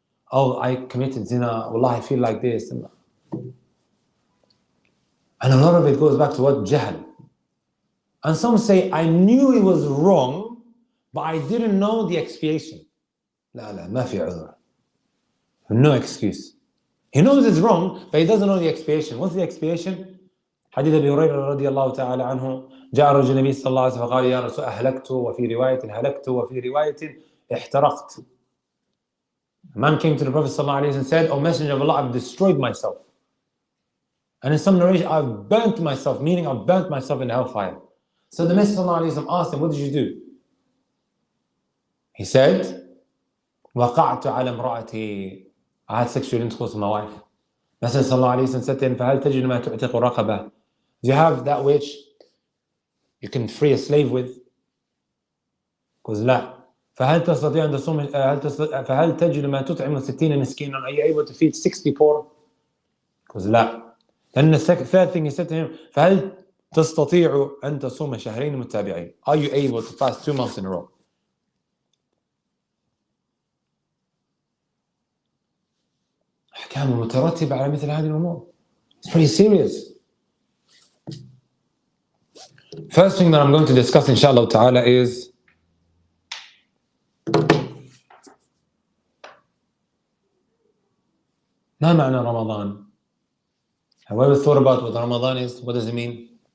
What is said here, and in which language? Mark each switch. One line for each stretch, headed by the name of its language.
English: Oh, I committed zina. Wallah, I feel like this. And a lot of it goes back to what? Jahl. And some say, I knew it was wrong, but I didn't know the expiation.
Arabic: لا ما في عذر.
English: No excuse. He knows it's wrong, but he doesn't know the expiation. What's the expiation?
Arabic: حديث أبي هريرة رضي الله تعالى عنه جاء رجل النبي صلى الله عليه وسلم فقال يا رسول أهلكت وفي رواية هلكت وفي رواية احترقت.
English: A man came to the Prophet صلى الله عليه وسلم and said, O Messenger of Allah, I've destroyed myself. And in some narration, I've burnt myself, meaning I've burnt myself in hellfire. So the Messenger صلى الله عليه وسلم asked him, what did you do? He said,
Arabic: وقعت على امرأتي.
English: I had sexual intercourse with my wife. Messenger صلى الله عليه وسلم said to him,
Arabic: فهل تجد ما تعتق رقبة?
English: Do you have that which you can free a slave with? Because لا.
Arabic: فهل تستطيع أن تصوم فهل تجد ما تطعم 60 مسكينا?
English: Are you able to feed 60 poor? Because لا. Then the third thing he said to him,
Arabic: فهل تستطيع أن تصوم شهرين متتابعين?
English: Are you able to fast 2 months in a row?
Arabic: أحكام مترتبة على مثل هذه الأمور.
English: It's pretty serious. First thing that I'm going to discuss inshallah ta'ala is
Arabic: ما معنى رمضان?
English: Have you ever thought about what Ramadan is? What does it mean?